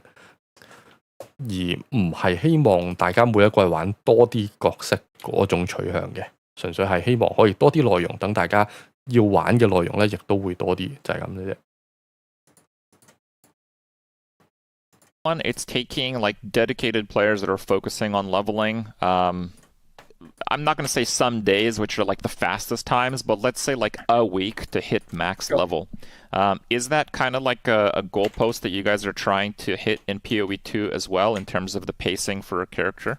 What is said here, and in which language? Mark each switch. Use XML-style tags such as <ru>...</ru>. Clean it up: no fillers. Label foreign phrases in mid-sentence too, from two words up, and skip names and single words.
<yue>而唔係希望大家每一季玩多啲角色嗰種取向嘅，純粹係希望可以多啲內容，等大家要玩嘅內容咧，亦都會多啲，就係咁嘅啫。</yue> <en>It's taking like dedicated players that are focusing on leveling. I'm not going to say some days, which are like the fastest times, but let's say like a week to hit max level. Is that kind of like a goalpost that you guys are trying to hit in POE2 as well in terms of the pacing for a character?</en>